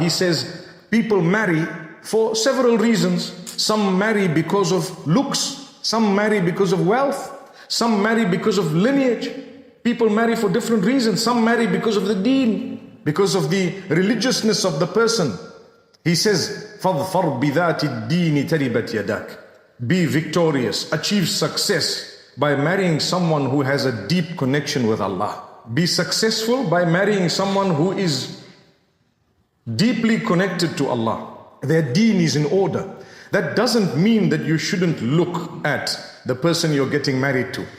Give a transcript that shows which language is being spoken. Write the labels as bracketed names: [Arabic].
[English] He says, people marry for several reasons. Some marry because of looks, some marry because of wealth, some marry because of lineage. People marry for different reasons. Some marry because of the deen, because of the religiousness of the person. He says, [Arabic] فَظْفَرْ بِذَاتِ الدِّينِ تَرِبَتْ يَدَاكَ. [English] Be victorious, achieve success by marrying someone who has a deep connection with Allah. Be successful by marrying someone who is deeply connected to Allah. Their deen is in order. That doesn't mean that you shouldn't look at the person you're getting married to.